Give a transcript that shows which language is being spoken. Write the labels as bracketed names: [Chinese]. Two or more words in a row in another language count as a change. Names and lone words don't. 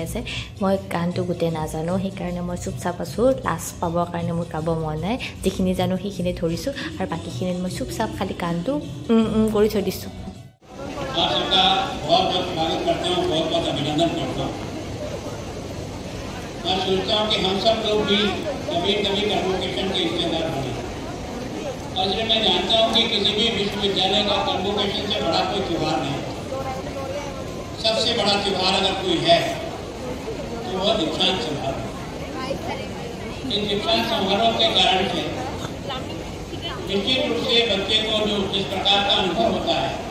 [Assamese] আছে মই গানটো গোটেই নাজানো সেইকাৰণে মই চুপচাপ আছোঁ লাষ্ট পাবৰ কাৰণে মোৰ গাব মন নাই যিখিনি জানো সেইখিনি ধৰিছোঁ আৰু বাকীখিনিত মই চুপচাপ খালি গানটো কৰি থৈ দিছোঁ [Hindi] मैं सोचता हूँ कि हम सब लोग भी कभी कभी कन्वोकेशन के हिस्सेदार बने और इसलिए मैं जानता हूँ कि किसी भी विश्वविद्यालय का कन्वोकेशन से बड़ा कोई त्यौहार नहीं सबसे बड़ा त्यौहार अगर कोई है तो वह दीक्षांत समारोह इन दीक्षांत समारोह के कारण से निश्चित रूप से बच्चे को जो जिस प्रकार का अनुभव होता है